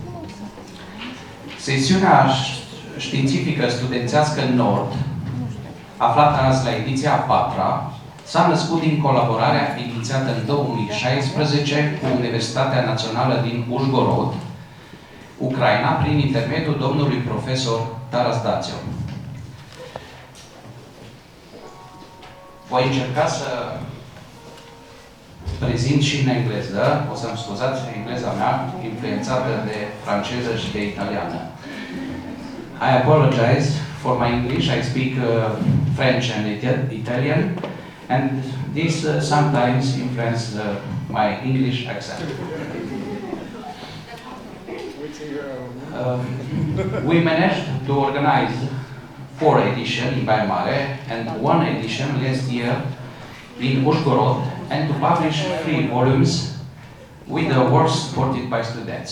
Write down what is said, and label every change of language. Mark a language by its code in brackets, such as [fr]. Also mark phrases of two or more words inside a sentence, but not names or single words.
[ro] sesiunea științifică studențească NORD, aflată azi la ediția a 4-a, s-a născut din colaborarea inițiată în 2016 cu Universitatea Națională din Užhorod, Ucraina, prin intermediul domnului profesor Taras Dațio. Voi încerca să prezint și în engleză, o să-mi scuzați engleza mea, influențată de franceză și de italiană. [en] I apologize for my English. I speak French and Italian, and this sometimes influences my English accent. We managed to organize 4 editions in Baia Mare and 1 edition last year in Užhorod, and to publish 3 volumes with the works supported by students.